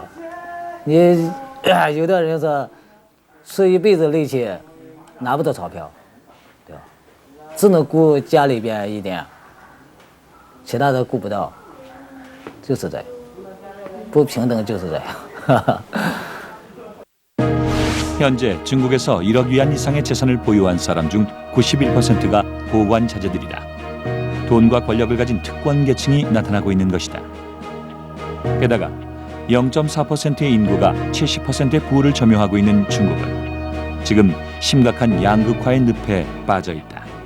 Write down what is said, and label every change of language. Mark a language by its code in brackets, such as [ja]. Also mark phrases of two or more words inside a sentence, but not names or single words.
[zh] 你有的人是吃一辈子力气，拿不到钞票，对吧？只能顾家里边一点，其他的顾不到，就是这样，不平等就是这样。 [ko] 현재 중국에서 1억 위안 이상의 재산을 보유한 사람 중 91%가 고관 자제들이다. 돈과 권력을 가진 특권 계층이 나타나고 있는 것이다. 게다가 0.4%의 인구가 70%의 부를 점유하고 있는 중국은 지금 심각한 양극화의 늪에 빠져 있다.